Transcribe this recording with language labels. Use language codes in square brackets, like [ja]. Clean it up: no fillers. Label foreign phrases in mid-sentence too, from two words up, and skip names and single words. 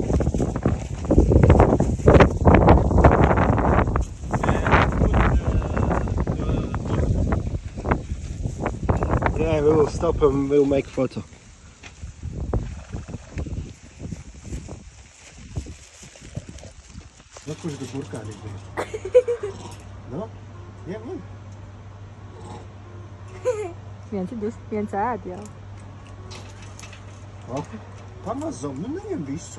[en] Yeah, we will stop and we'll make a photo. [lv] No, kurš tas burkānīgi bija? No? Jā, man. Viens ēd jau. Pamazam, nu neņem visu.